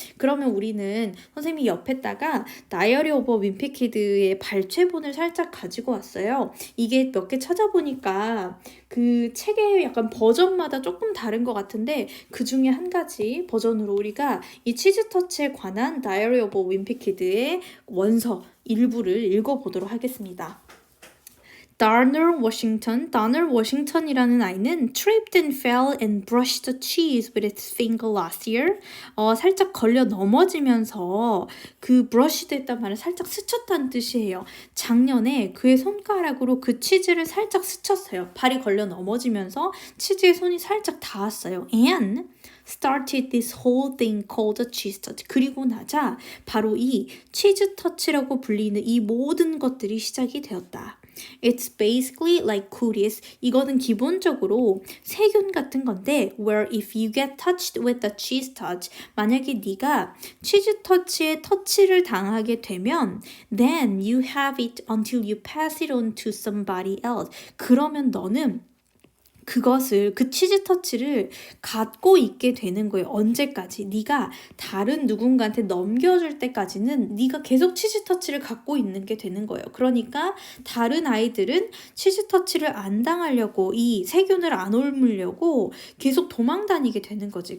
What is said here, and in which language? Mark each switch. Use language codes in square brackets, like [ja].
[ko] 그러면 우리는 선생님이 옆에다가 Diary of a Wimpy Kid의 발췌본을 살짝 가지고 왔어요. 이게 몇 개 찾아보니까 그 책의 약간 버전마다 조금 다른 것 같은데 그 중에 한 가지 버전으로 우리가 이 치즈터치에 관한 Diary of a Wimpy Kid의 원서 일부를 읽어보도록 하겠습니다. [en] Darnell Washington [ko] 이라는 아이는 [en] tripped and fell and brushed the cheese with its finger last year. [ko] 살짝 걸려 넘어지면서 그 brushed 했단 말은 살짝 스쳤다는 뜻이에요. 작년에 그의 손가락으로 그 치즈를 살짝 스쳤어요. 발이 걸려 넘어지면서 치즈에 손이 살짝 닿았어요. [en] And started this whole thing called a cheese touch. [ko] 그리고 나자 바로 이 치즈 터치라고 불리는 이 모든 것들이 시작이 되었다. [en] It's basically like cooties. [ko] 이거는 기본적으로 세균 같은 건데 [en] where if you get touched with the cheese touch [ko] 만약에 네가 치즈 터치에 터치를 당하게 되면 [en] then you have it until you pass it on to somebody else. [ko] 그러면 너는 그것을 그 치즈 터치를 갖고 있게 되는 거예요. 언제까지? 네가 다른 누군가한테 넘겨줄 때까지는 네가 계속 치즈 터치를 갖고 있는 게 되는 거예요. 그러니까 다른 아이들은 치즈 터치를 안 당하려고 이 세균을 안 옮으려고 계속 도망 다니게 되는 거지.